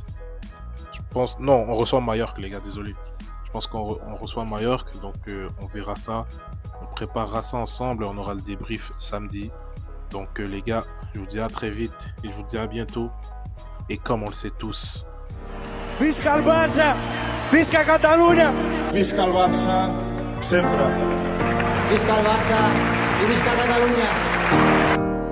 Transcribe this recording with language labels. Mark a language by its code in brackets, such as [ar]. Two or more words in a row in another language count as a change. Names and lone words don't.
[fr] Je pense, non, on reçoit Mallorca les gars, désolé. Je pense qu'on reçoit Mallorca, donc on verra ça. On préparera ça ensemble et on aura le débrief samedi. Donc les gars, je vous dis à très vite et je vous dis à bientôt. Et comme on le sait tous, [ca] Visca el Barça! Visca Catalunya! Visca el Barça, sempre. Visca el Barça i visca Catalunya!